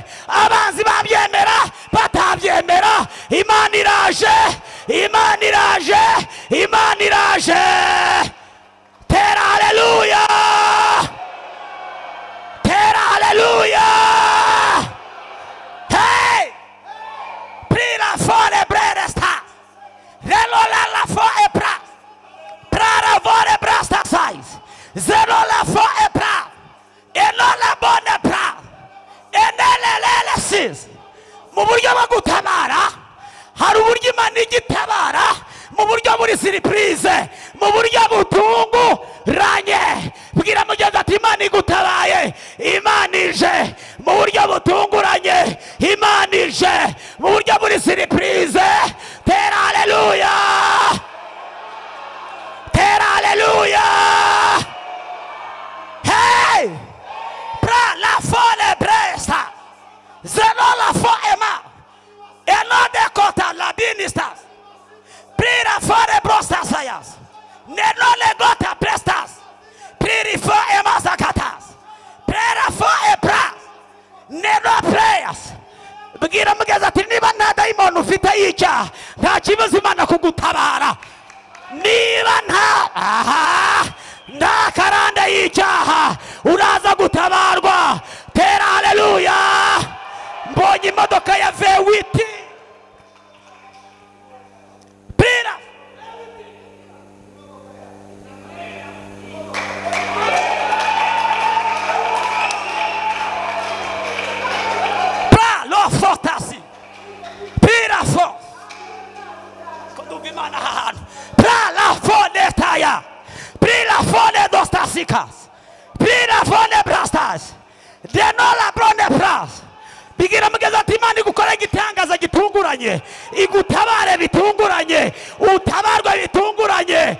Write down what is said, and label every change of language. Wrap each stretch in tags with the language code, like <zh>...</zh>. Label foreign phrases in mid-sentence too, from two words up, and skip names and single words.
<rw>Abanzi babyemera batabyemera Imana iraje. Imana iraje. Imana iraje. Tera haleluya, tera haleluya. Hey, prira fore bresta. Relo la fore bra. Prara fore brasta size. Zero la fore bra. Eno la bonne bra. Enelele sis. Mu buryo bwo gutabara hari uburyo Imana igitabara mu buryo buri surprise, mu buryo butunguranye. Bwira mugenzi ati Imana igutabaye. Imana ije mu buryo butunguranye. Imana ije mu buryo buri surprise. Tera haleluya, tera haleluya. Hey, pra la fole bresta. Zero la foema. Enode kota la binistas. Prira fore brostas ayas. Neno le gota prestas. Priri fo emasakatas. Prira fo epras. Neno prayers. Bwira mugenzi ati niba nta daimoni ufite yica nta kibazo Imana kugutabara. Niba nta karanda y'icyaha uraza gutabarwa. Tera haleluya. Mbonye imodoka ya V8. Prira. Pra lo fotasi. Prira fo. Koduvimana hahanu. Pra la fone taya. Prira fone dostasikas. Prira fone brastas. Denola brone pras. Bigira mugenzi ati Imana igukora igitangaza gitunguranye. Igutabare bitunguranye. Utabarwa bitunguranye.</rw>